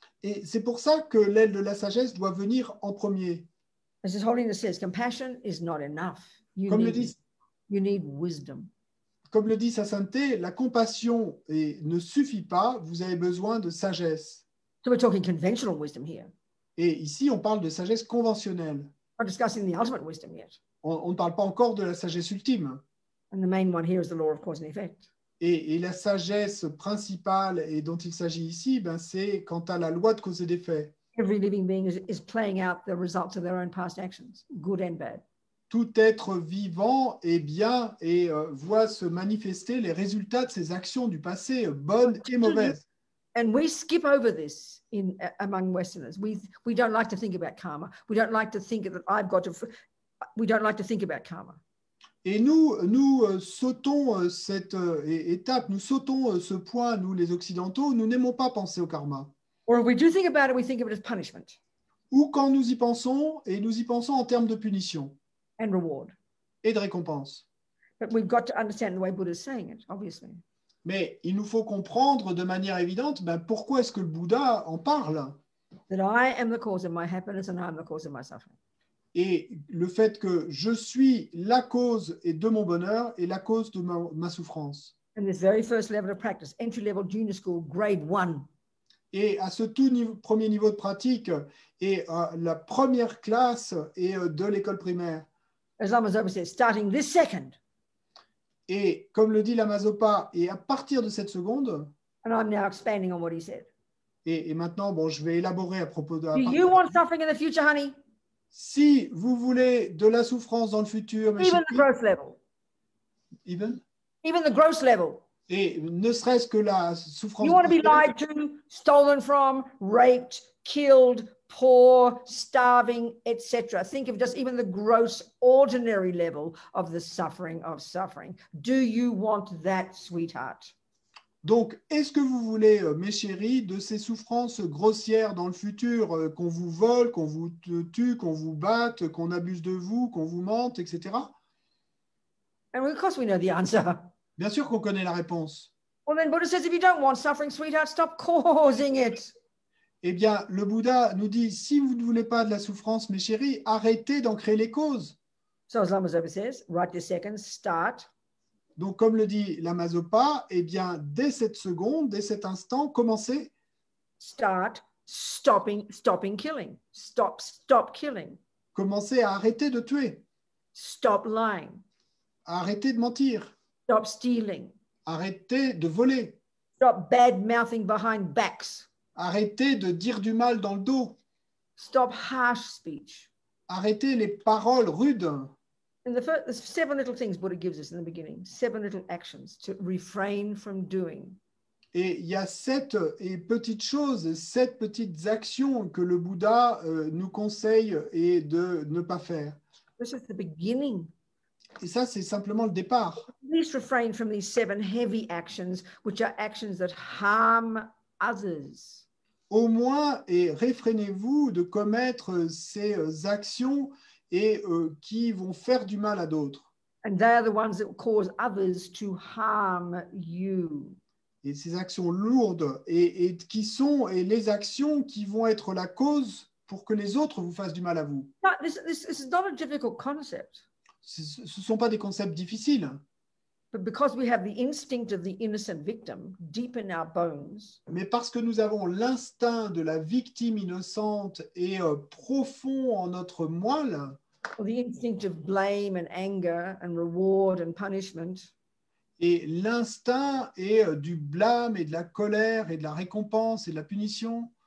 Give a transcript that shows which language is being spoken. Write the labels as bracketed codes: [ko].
[fr] Et c'est pour ça que l'aile de la sagesse doit venir en premier. [en] As His Holiness says, compassion is not enough. You need wisdom. [fr] Comme le dit sa sainteté, la compassion ne suffit pas, vous avez besoin de sagesse. [en] So we're talking conventional wisdom here. [fr] Et ici, on parle de sagesse conventionnelle. [en] We're discussing the ultimate wisdom yet. [fr] On ne parle pas encore de la sagesse ultime. [en] And the main one here is the law of cause and effect. [fr] Et la sagesse principale et dont il s'agit ici, c'est quant à la loi de cause et d'effet. [en] Every living being is playing out the results of their own past actions, good and bad. [fr] Tout être vivant est bien et voit se manifester les résultats de ses actions du passé, bonnes et mauvaises. [en] And we skip over this among Westerners. We don't like to think about karma. We don't like to think that we don't like to think about karma. [fr] Et nous sautons cette étape, nous sautons ce point, nous les Occidentaux, nous n'aimons pas penser au karma. [en] Or if we do think about it, we think of it as punishment. [fr] Ou quand nous y pensons, et nous y pensons en termes de punition. [en] And reward. [fr] Et de récompense. [en] But we've got to understand the way Buddha is saying it, obviously. [fr] Mais il nous faut comprendre de manière évidente pourquoi est-ce que le Bouddha en parle. [en] That I am the cause of my happiness and I am the cause of my suffering. [fr] Et le fait que je suis la cause de mon bonheur et la cause de ma souffrance. [en] And this very first level of practice, entry level junior school, grade 1. [fr] Et à ce premier niveau de pratique et la première classe de l'école primaire. [en] As Lama Zopa says, starting this second. [fr] Et comme le dit Lama Zopa, et à partir de cette seconde. [en] And I'm now expanding on what he said. [fr] Et maintenant, je vais élaborer à propos de. [en] Do you want suffering in the future, honey? [fr] Si vous voulez de la souffrance dans le futur, mes [en] even the gross level. Even the gross level. [fr] Et ne serait-ce que la souffrance. [en] You want to be lied to, stolen from, raped, killed, poor, starving, etc. Think of just even the gross, ordinary level of the suffering of suffering. Do you want that, sweetheart? [fr] Donc, est-ce que vous voulez, mes chéris, de ces souffrances grossières dans le futur, qu'on vous vole, qu'on vous tue, qu'on vous batte, qu'on abuse de vous, qu'on vous mente, etc. [en] And of course we know the answer. [fr] Bien sûr qu'on connaît la réponse. [en] Well, then Buddha says, if you don't want suffering, sweetheart, stop causing it. [fr] Eh bien, le Bouddha nous dit, si vous ne voulez pas de la souffrance, mes chéris, arrêtez d'en créer les causes. [en] So as Lama says, right this second, start. [fr] Donc, comme le dit Lama Zopa, eh bien, dès cette seconde, dès cet instant, commencez. [en] Start stopping killing. Stop killing. [fr] Commencez à arrêter de tuer, [en] Stop lying. [fr] à arrêter de mentir, [en] Stop stealing. [fr] arrêtez de voler, [en] Stop bad mouthing behind backs. [fr] arrêtez de dire du mal dans le dos, [en] Stop harsh speech. [fr] arrêtez les paroles rudes. [en] And there's 7 little things Buddha gives us in the beginning, 7 little actions to refrain from doing. [fr] Et il y a 7 petites choses, 7 petites actions que le Bouddha nous conseille et de ne pas faire. [en] This is the beginning. [fr] Et ça, c'est simplement le départ. [en] Please refrain from these 7 heavy actions, which are actions that harm others. [fr] Au moins, et réfrénez-vous de commettre ces actions et qui vont faire du mal à d'autres. [en] And they are the ones that cause others to harm you. [fr] Et ces actions lourdes et qui sont les actions qui vont être la cause pour que les autres vous fassent du mal à vous. [en] But this is not a difficult concept. [fr] Ce ne sont pas des concepts difficiles. [en] But because we have the instinct of the innocent victim deep in our bones, [fr] Mais parce que nous avons l'instinct de la victime innocente et profond en notre moelle, [en] or the instinct of blame and anger and reward and punishment, [fr] et l'instinct est du blâme et de la colère et de la récompense et de la punition,